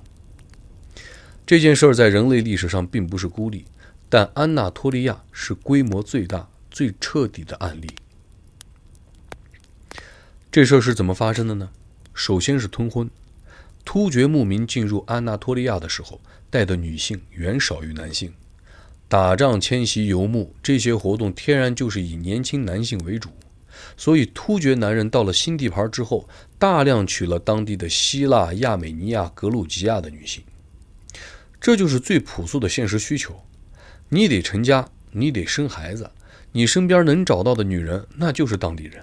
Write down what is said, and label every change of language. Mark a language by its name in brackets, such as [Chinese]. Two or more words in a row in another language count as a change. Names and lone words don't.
[Chinese] 這件事兒在人類歷史上並不是孤立，但安納托利亞是規模最大、最徹底的案例。這事兒是怎麼發生的呢？首先是通婚。突厥牧民進入安納托利亞的時候，帶的女性遠少於男性。打仗、遷徙、游牧這些活動天然就是以年輕男性為主，所以突厥男人到了新地盤之後，大量娶了当地的希臘、亞美尼亞、格魯吉亞的女性。這就是最樸素的現實需求。你得成家，你得生孩子，你身邊能找到的女人那就是当地人。